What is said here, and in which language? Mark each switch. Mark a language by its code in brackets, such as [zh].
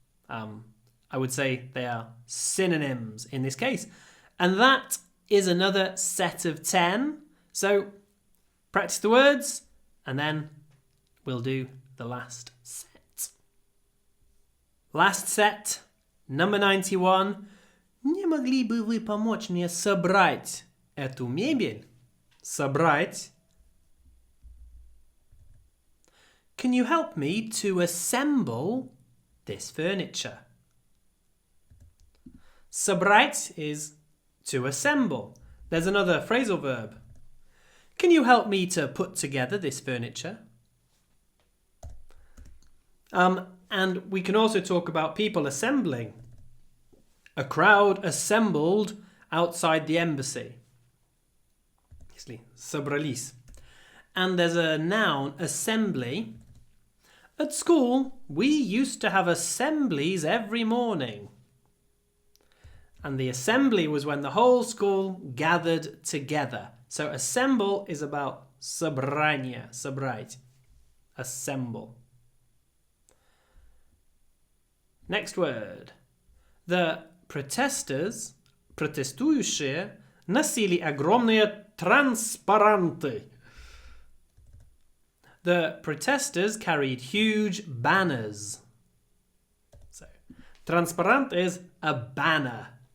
[en] I would say they are synonyms in this case. And that is another set of 10. So practice the words and then we'll do the last set. Last set, number 91. [ru] Не могли бы вы помочь мне собрать эту мебель? Собрать. [en] Can you help me to assemble this furniture? Собрать is to assemble. There's another phrasal verb. Can you help me to put together this furniture? And we can also talk about people assembling. A crowd assembled outside the embassy. [ru] Собрались. [en] And there's a noun, assembly. At school, we used to have assemblies every morning. And the assembly was when the whole school gathered together. So assemble is about собрание, собрать, assemble. Next word. The protesters, протестующие, носили огромные транспаранты. The protesters carried huge banners. So, transparent is a banner.